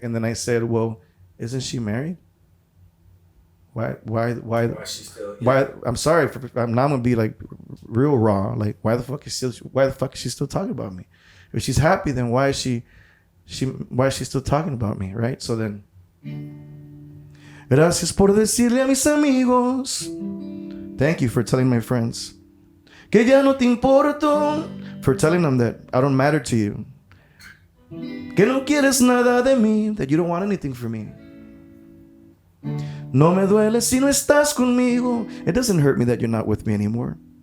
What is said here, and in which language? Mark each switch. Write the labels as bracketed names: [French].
[English] And then I said, well, isn't she married? Why is she still, yeah. I'm sorry. I'm now gonna be like real raw. Like, why the fuck is she still talking about me? If she's happy, then why is she still talking about me, right? So then, [Spanish] gracias por decirle a mis amigos. [English] Thank you for telling my friends [Spanish] que ya no te importo. [English] For telling them that I don't matter to you. [Spanish] Que no quieres nada de mí. [English] That you don't want anything from me. [Spanish] No me duele si no estás conmigo. [English] It doesn't hurt me that you're not with me anymore.